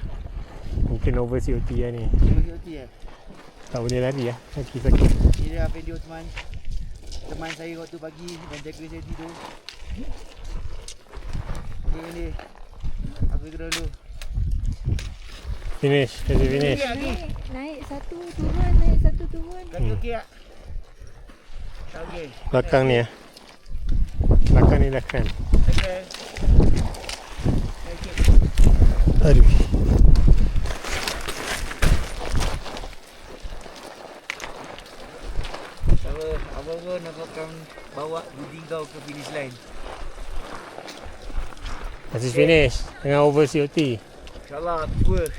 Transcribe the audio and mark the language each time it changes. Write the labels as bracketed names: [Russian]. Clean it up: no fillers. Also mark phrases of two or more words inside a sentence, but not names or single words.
[Malay] Mungkin over COT lah ni. Over COT tak boleh lari lah. Sakit-sakit. Ini dah video teman saya waktu pagi dan jaga saya tidur. Okey ni. Aku ikut dulu. Finish. Kasi finish. Naik satu turun, naik satu turun. Kaki okey tak? Tak okey. Belakang ni lah. Belakang ni dah kan. Okey. Aduh. Abang-abang aku akan bawa Budi kau ke [English] finish line. [Malay] Kasi finish. Tengah over COT. InsyaAllah aku